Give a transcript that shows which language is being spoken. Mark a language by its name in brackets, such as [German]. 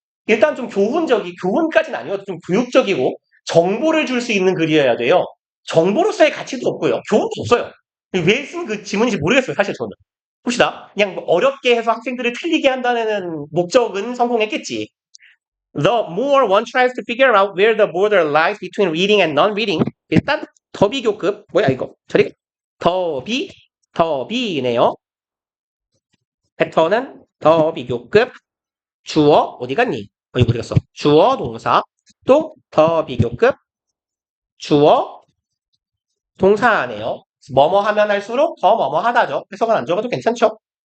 [Korean] 일단 좀 교훈까지는 아니어도 좀 교육적이고 정보를 줄 수 있는 글이어야 돼요. 정보로서의 가치도 없고요. 교훈도 없어요. 왜 쓴 그 지문인지 모르겠어요. 사실 저는. 봅시다. 그냥 뭐 어렵게 해서 학생들을 틀리게 한다는 목적은 성공했겠지. [English] The more one tries to figure out where the border lies between reading and non-reading. [Korean] 일단 더비교급 뭐야 이거? 저리 더비 더 비네요. 패턴은 더 비교급 주어 어디 갔니? 어디 갔어? 주어 동사 또 더 비교급 주어 동사네요. 뭐뭐 하면 할수록 더 뭐뭐 하다죠. 해석은 안 적어도 괜찮죠?